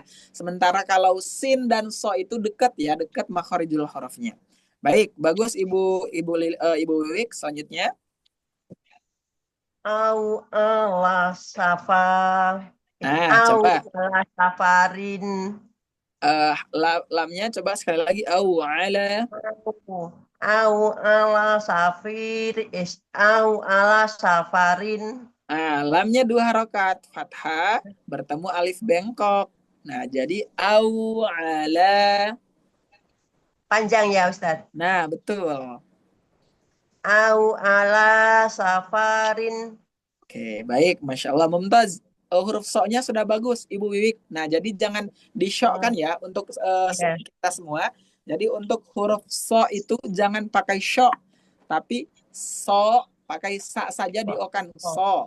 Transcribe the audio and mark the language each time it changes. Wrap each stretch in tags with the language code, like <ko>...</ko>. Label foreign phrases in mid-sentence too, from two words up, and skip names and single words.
<id>Sementara kalau sin dan so itu dekat ya, dekat makhorijul hurufnya. Baik, bagus Ibu Wiwik. Selanjutnya.</id> <ar>أَوْ عَلَى سَفَرٍ.</ar> <id>Nah,</id> <ar>Au</ar> <id>coba</id> <ar>عَلَى سَفَرٍ.</ar> <id>lamnya coba sekali lagi.</id> <ar>أَوْ عَلَى. أَوْ عَلَى سَفِرٍ. أَوْ عَلَى سَفَرٍ.</ar> <id>Lamnya 2 harokat, fathah bertemu alif bengkok. Nah, jadi</id> <ar>أَوْ عَلَى.</ar> <id>Panjang ya Ustadz. Nah, betul.</id> <ar>أَوْ عَلَى سَفَرٍ.</ar> <id>Oke, baik.</id> <ar>مَا شَاءَ اللَّهُ,</ar> <id>Mumtaz. Huruf so-nya sudah bagus, Ibu Wiwik. Nah, jadi jangan disyokkan ya untuk kita semua. Jadi untuk huruf so itu jangan pakai syok, tapi so pakai sa saja diokan. So.</id>